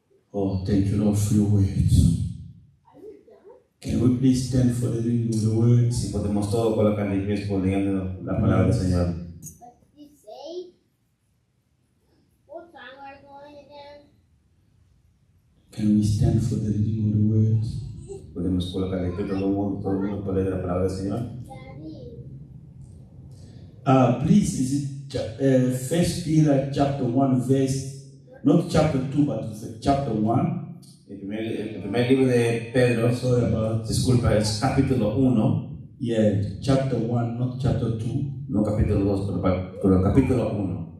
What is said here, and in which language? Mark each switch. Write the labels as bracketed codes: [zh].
[en] Oh, thank you, Lord, for your words. Can we please stand for the reading of the words? [es] Si podemos todos colocar de pies por leyendo la palabra del Señor. [en] What did you say? What time are you going again? Can we stand for the reading of the words? [es] Podemos colocar de pie todo el mundo por leer la palabra del Señor. [en] Daddy. Please, is it 1 Peter chapter 1 verse, not chapter 2, but chapter 1? [es] El primer libro de Pedro, [en] Sorry about [es] disculpa, es capítulo 1, [en] Yeah, chapter 1, not chapter 2. [es] no capítulo 2, pero capítulo 1,